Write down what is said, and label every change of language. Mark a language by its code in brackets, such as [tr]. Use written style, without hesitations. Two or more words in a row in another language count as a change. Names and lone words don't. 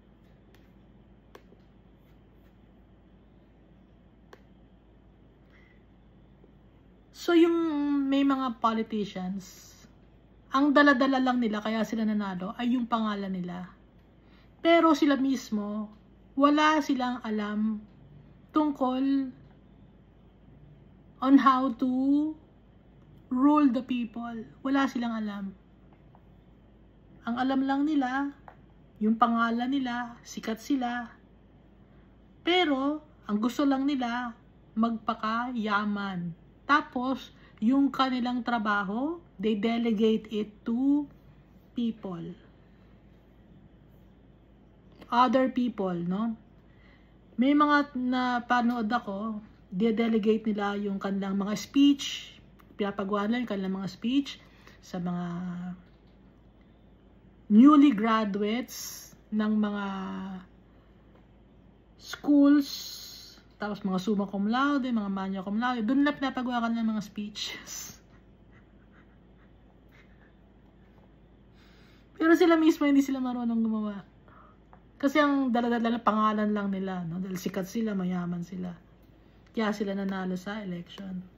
[tl] So yung may mga politicians, ang dala-dala lang nila kaya sila nanalo ay yung pangalan nila. Pero sila mismo, wala silang alam tungkol [en] on how to rule the people. [tl] Wala silang alam. Ang alam lang nila, yung pangalan nila, sikat sila. Pero, ang gusto lang nila, magpakayaman. Tapos, yung kanilang trabaho, [en] they delegate it to people. Other people, no? [tl] May mga napanood ako, de-delegate nila yung kanilang mga speech, pinapagawa nila yung kanilang mga speech sa mga [en] newly graduates [tl] ng mga schools, tapos mga [la] summa cum laude, [tl] mga [la] magna cum laude, [tl] doon na pinapagawa ka ng mga speeches. Pero sila mismo hindi sila marunong gumawa. Kasi ang dala-dala pangalan lang nila, no? Dahil sikat sila, mayaman sila. Kaya sila nanalo sa election.